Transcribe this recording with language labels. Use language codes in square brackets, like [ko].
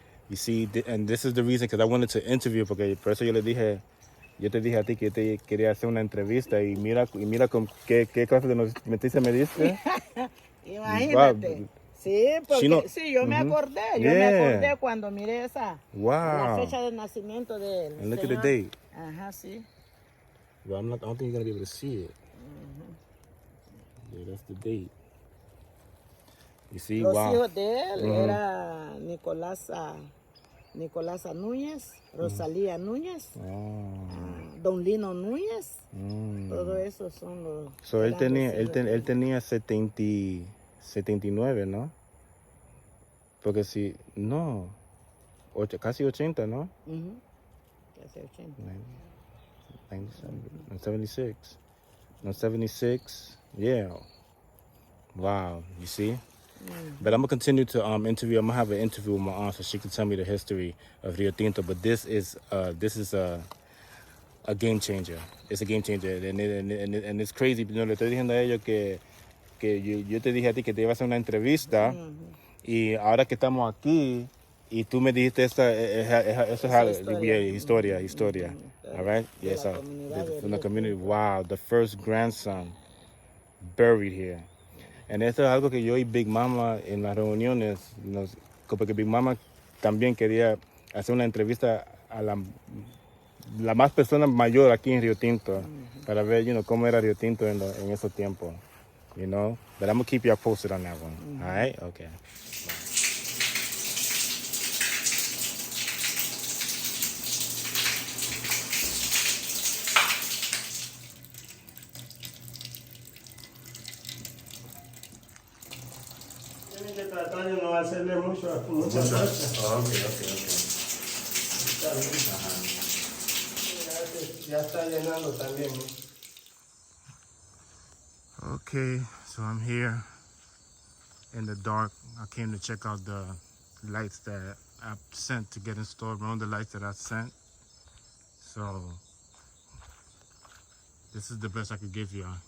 [en] You see, and this is the reason, because I wanted to interview, [es] porque por eso yo te dije a ti que yo te quería hacer una entrevista, y mira con qué clase de noticia me diste. Imagínate. [en] Wow. [es] Sí, porque sí, yo me acordé. Yo me acordé cuando miré la fecha de nacimiento de él. [en] And look at the date. [es] Ajá, sí. [en] Well, I don't think you're going to be able to see it. Yeah, that's the date. You see, [es] Los [en] wow. [es] hijos de él era Nicolasa Núñez, Rosalía Núñez, Don Lino Núñez. Todo eso son los. So él tenía 79, ¿no? Porque si, no, casi 80, ¿no? Casi 80. 76. No, 76, yeah. [en] Wow, you see? But I'm going to continue to interview. I'm going to have an interview with my aunt so she can tell me the history of Rio Tinto. But this is a game changer. It's a game changer. And it's crazy. You know, [es] le estoy diciendo a ellos que yo te dije a ti que te iba a hacer una entrevista. Y ahora que estamos aquí, y tú me dijiste eso es historia. [en] All right? Yes, from the community. Wow, the first grandson buried here. And [es] esto es algo que yo y Big Mama en las reuniones, porque Big Mama también quería hacer una entrevista a la más persona mayor aquí en Río Tinto, para ver, cómo era Río Tinto en esos tiempos, [en] But I'm going to keep you posted on that one. All right? Okay. [es] Tiene que tratar de no hacerle muchas cosas. [en] Okay. [es] Ya está llenando también. [en] Okay, so I'm here in the dark. I came to check out the lights that I sent to get installed. One of the lights that I sent. So this is the best I could give you.